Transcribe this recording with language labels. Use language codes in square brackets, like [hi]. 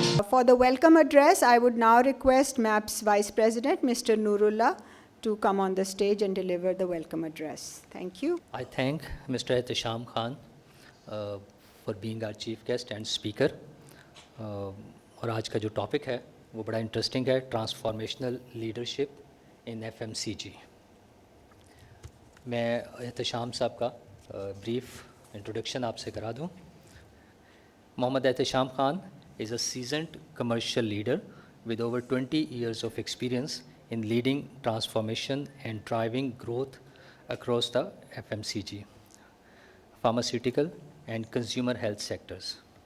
[en] For the welcome address, I would now request MAP's Vice President, Mr. Nurullah, to come on the stage and deliver the welcome address. Thank you. I thank Mr. Ehtesham Khan for being our chief guest and speaker. [ur] اور آج کا جو topic ہے وہ بڑا interesting ہے، [en] Transformational leadership in F M C G. [ur] میں احتشام صاحب کا بریف انٹروڈکشن آپ سے کرا دوں. [en] Muhammad Ihtesham Khan is a seasoned commercial leader with over 20 years of experience in leading transformation and driving growth across the FMCG, pharmaceutical and consumer health sectors.